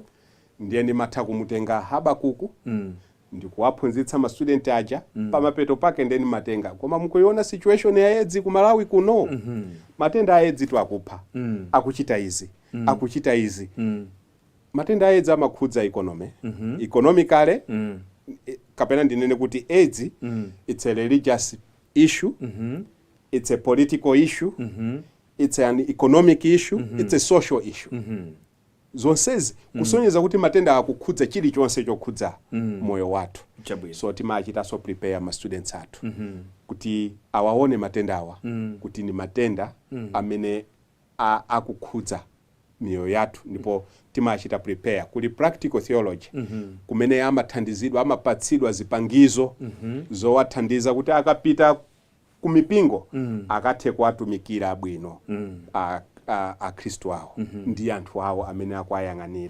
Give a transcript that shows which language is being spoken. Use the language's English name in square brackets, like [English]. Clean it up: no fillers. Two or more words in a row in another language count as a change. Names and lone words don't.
[Nyanja] Ndiye ndimatha kumutenga Habakuku ndikuwaphunzitsa ma student aja pamapeto pake ndeni matenga koma mukuiona situation ya AIDS ku Malawi kuno matenda a AIDS tu akupha akuchita izi akuchita izi. Matenda a AIDS amakhudza [English] economy economically [Nyanja] kapena ndinene kuti [English] AIDS it's a religious issue it's a political issue it's an economic issue it's a social issue. [Nyanja] Zonsezi kusonyeza kuti matenda akukhudza chilichonse chokhudza moyo wathu. So timachita so prepare ma students athu kuti awaone matenda awa kuti ni matenda amene akukhudza miyoyo yathu ndipo timachita prepare kuli [English] practical theology [Nyanja] kumene amathandizidwa amapatsidwa zipangizo zowathandiza kuti akapita ku mipingo akathe kuwatumikira bwino Akhristu awo ndi anthu awo amene akuayang'anira.